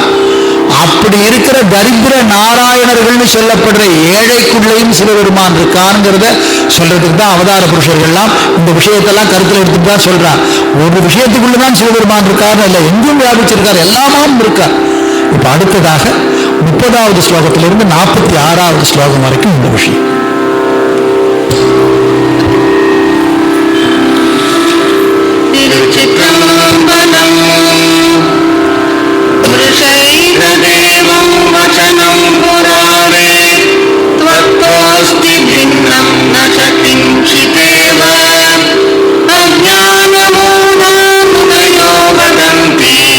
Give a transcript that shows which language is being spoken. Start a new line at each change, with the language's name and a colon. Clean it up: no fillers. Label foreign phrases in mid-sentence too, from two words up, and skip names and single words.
Tamil: அப்படி இருக்கிற தரித்திர நாராயணர்கள்னு சொல்லப்படுற ஏழைக்குள்ளேயும் சிவபெருமான் இருக்கான்ங்கிறத சொல்றதுக்கு தான் அவதார புருஷர்கள்லாம் இந்த விஷயத்தெல்லாம் கருத்தில் எடுத்துட்டு தான் சொல்றான். ஒரு விஷயத்துக்குள்ளதான் சிவபெருமான் இருக்காருன்னு இல்லை, எங்கும் வியாபிச்சிருக்கார், எல்லாமும் இருக்கார். இப்ப அடுத்ததாக 30வது ஸ்லோகத்திலிருந்து 46வது ஸ்லோகம் வரைக்கும் இந்த விஷயம்.
Sanskrit: वृषैकदेवं वचनं पुराणे त्वत्तोऽस्ति भिन्नं न च किञ्चिदेव अज्ञानमूढामुनयो वदन्ति